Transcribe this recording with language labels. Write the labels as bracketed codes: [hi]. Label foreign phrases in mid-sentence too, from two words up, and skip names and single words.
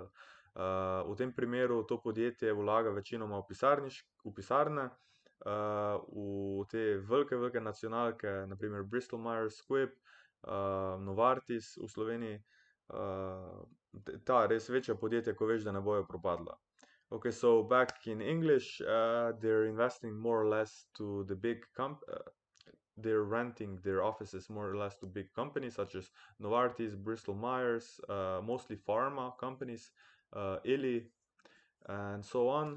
[sl] V tem primeru to podjetje vlaga večinoma v pisarne, v te velike nacionalke, naprimer Bristol Myers Squibb, Novartis v Sloveniji, ta res večja podjetja, ko veš, da ne bojo propadla. [en] Okay, so back in English, they're investing more or less to the they're renting their offices more or less to big companies such as Novartis, Bristol Myers, mostly pharma companies, Illy, and so on.